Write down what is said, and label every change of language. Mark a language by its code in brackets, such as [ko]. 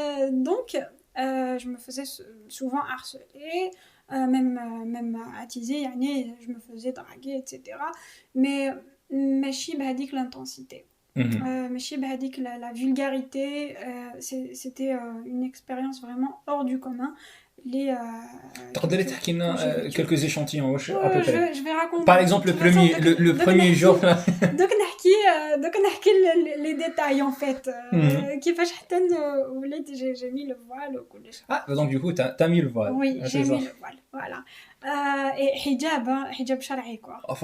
[fr] Donc, je me faisais souvent harceler, même attiser, je me faisais draguer, etc. Mais [ar] ماشي بهذيك [fr] l'intensité. [ar] ماشي بهذيك [fr] la vulgarité. C'était une expérience vraiment hors du commun. [ar] تقدري تحكي لنا [fr] quelques échantillons [ar] واش [fr] je vais raconter par exemple le premier jour [ar] دوك نحكي [fr] les détails en fait [ar] كيفاش حتى وليت [fr] j'ai mis le voile [ar] وكلش. [fr] Donc du coup t'as mis le voile. Oui, j'ai mis le voile, voilà. Et hijab [ar] شرعي [fr] quoi.